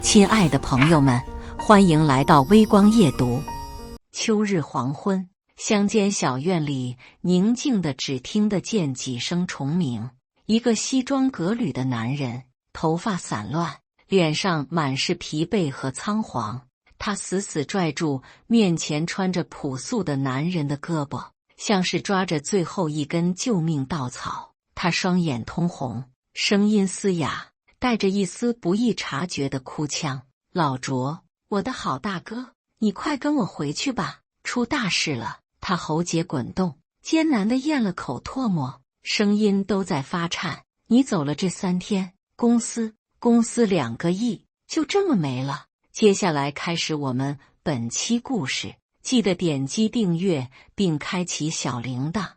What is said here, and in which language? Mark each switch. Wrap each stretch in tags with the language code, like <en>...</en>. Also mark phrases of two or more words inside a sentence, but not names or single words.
<zh>親愛的朋友們，歡迎來到微光夜讀。秋日黃昏，鄉間小院裡寧靜的只聽得見幾聲蟲鳴。一個西裝革履的男人，頭髮散亂，臉上滿是疲憊和倉皇。他死死拽住面前穿着樸素的男人的胳膊，像是抓着最後一根救命稻草。他雙眼通紅，聲音嘶啞，帶着一絲不易察覺的哭腔：“老卓，我的好大哥，你快跟我回去吧，出大事了！” 他喉結滾動，艱難地咽了口唾沫，聲音都在發顫：“你走了這3天，公司2個億就這麼沒了。” 接下來開始我們本期故事，記得點擊訂閱並開啟小鈴鐺。</zh>